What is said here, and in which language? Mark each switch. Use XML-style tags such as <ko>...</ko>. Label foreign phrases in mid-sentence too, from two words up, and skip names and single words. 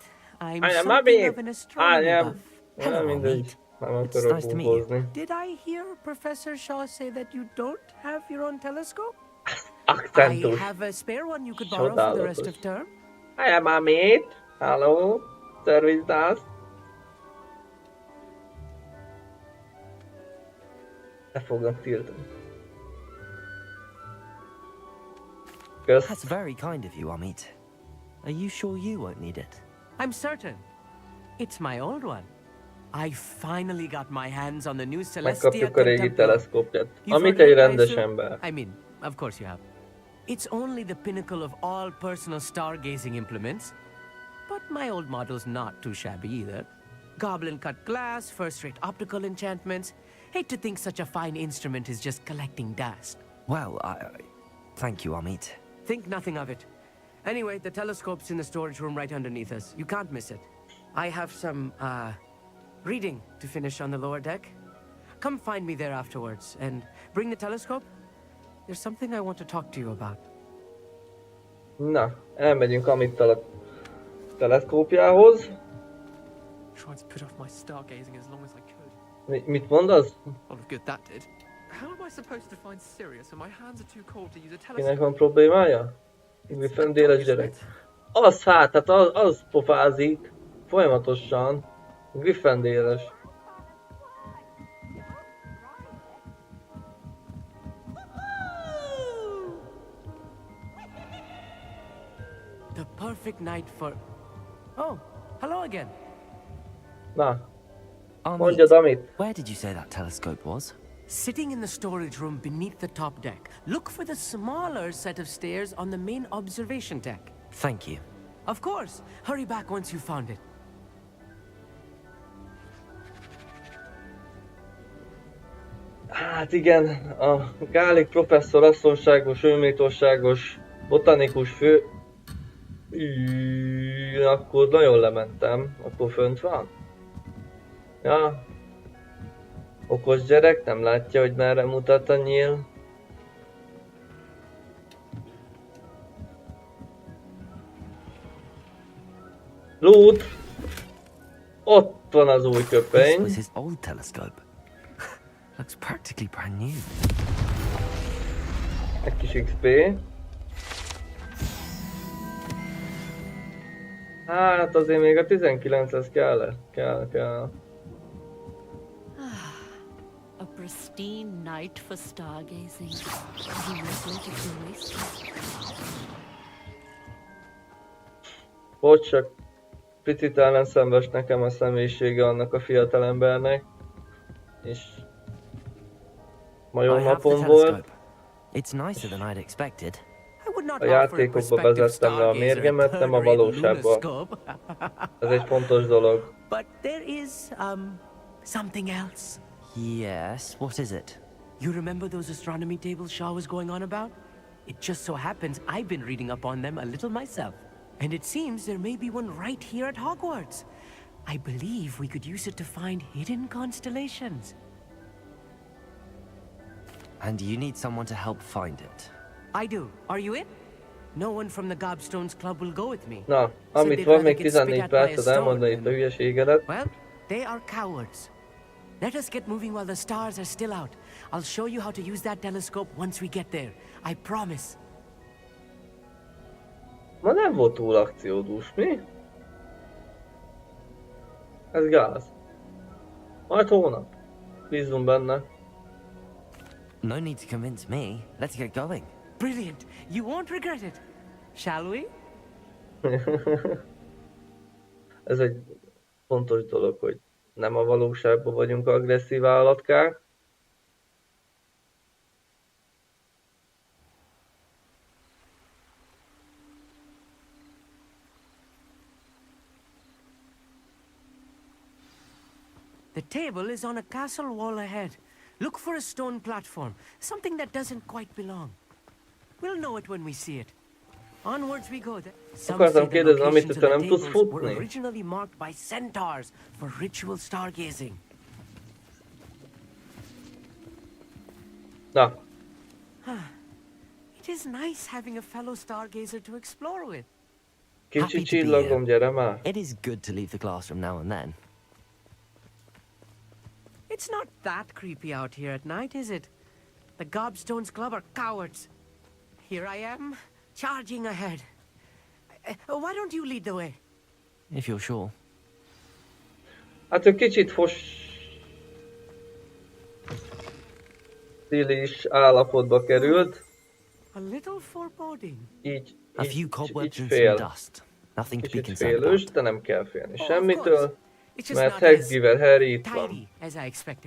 <en>I'm something of an astronomy buff. Hello, Amit. It's nice to meet you. Did I hear Professor Shaw say that you don't have your own telescope? I have a spare one you could borrow for the rest of term. I am Amit. Hello. Service desk.</en> <hu>Le fognak tiltani. Kösz.</hu> <en>That's very kind of you, Amit. Are you sure you won't need it? I'm certain. It's my old one. I finally got my hands on the new Celestia</en> <hu>Megkapjuk a régi Contempla. teleszkópját. Amit egy rendes ember.</hu> <en>I mean, of course you have. It's only the pinnacle of all personal stargazing implements. But my old model's not too shabby either. Goblin cut glass, first-rate optical enchantments. Hate to think such a fine instrument is just collecting dust. Well, thank you, Amit. Think nothing of it. Anyway, the telescope's in the storage room right underneath us. You can't miss it. I have some, reading to finish on the lower deck. Come find me there afterwards, and bring the telescope. There's something I want to talk to you about.</en> <hu>Na, elmegyünk Amittal a teleszkópjához.</hu> <en>Tried to put off my stargazing as long as I could.</en> <hu>Mit mondasz?</hu> <en>Lot of good that did. How am I supposed to find Sirius when my hands are too cold to use a telescope?</en> <hu>Kinek van problémája? Griffendéles gyerek. Az hát, tehát az pofázik folyamatosan. Griffendéles.</hu> <en>The perfect night for... Oh, hello again.</en> <hu>Na, mondjad, Amit.</hu> <en>Where did you say that telescope was? Sitting in the storage room beneath the top deck. Look for the smaller set of stairs on the main observation deck. Thank you. Of course. Hurry back once you found it.</en> <hu>Hát igen, a Gálik professzor asszonságos, őméltóságos, botanikus fő... Akkor nagyon lementem. Akkor fönt van? Ja. Okos gyerek, nem látja, hogy merre mutat a nyíl. Loot! Ott van az új köpeny.</hu> <en>This was his old telescope. Looks practically brand new.</en> <hu>Egy kis XP. Hát azért még a 19-hez kell.</hu> <en>A pristine night for stargazing.</en> <hu>Bocs, csak picit ellenszenves nekem a személyisége annak a fiatalembernek. És ma jó napom volt.</hu> <en>It's nicer than I'd expected.</en> <hu>A játékokba vezettem le a mérgemet, nem a valóságba. Ez egy fontos dolog.</hu> <en>But there is, something else. Yes, what is it? You remember those astronomy tables Shaw was going on about? It just so happens I've been reading up on them a little myself. And it seems there may be one right here at Hogwarts. I believe we could use it to find hidden constellations. And you need someone to help find it. I do. Are you in? No one from the Gobstones Club will go with me.</en> <hu>Na, amit van még 14 percet elmondani itt a hülyeségedet.</hu> <en>Well, they are cowards. Let us get moving while the stars are still out. I'll show you how to use that telescope once we get there. I promise.</en> <hu>Ma nem volt túl akciódús, mi? Ez gáz. Majd hónap. Bízunk benne.</hu> <en>No need to convince me. Let's get going. Brilliant. You won't regret it. Shall we?</en> <hu>Ez egy fontos dolog, hogy nem a valóságban vagyunk agresszív állatkák.</hu> <en>The table is on a castle wall ahead. Look for a stone platform, something that doesn't quite belong. We'll know it when we see it. Onwards we go.</en> <hu>Akartam kérdezni, amit te nem tudsz futni?</hu> <en>Were originally marked by centaurs for ritual stargazing.</en> <hu>Na.</hu> <en>It is nice having a fellow stargazer to explore with.</en> <hu>Kicsi csillagom, gyere már.</hu> <en>It is good to leave the classroom now and then. It's not that creepy out here at night, is it? The Gobstones Club are cowards. Here I am, charging ahead. Why don't you lead the way? If you're sure.</en> <hu>Hát ő kicsit fossilis állapotba került.</hu> <en>A little foreboding.</en> <hu>Így fél. Kicsit félős, de nem kell félni semmitől. Mert Haggivel Harry itt van.</hu> <en>As I expected.</en>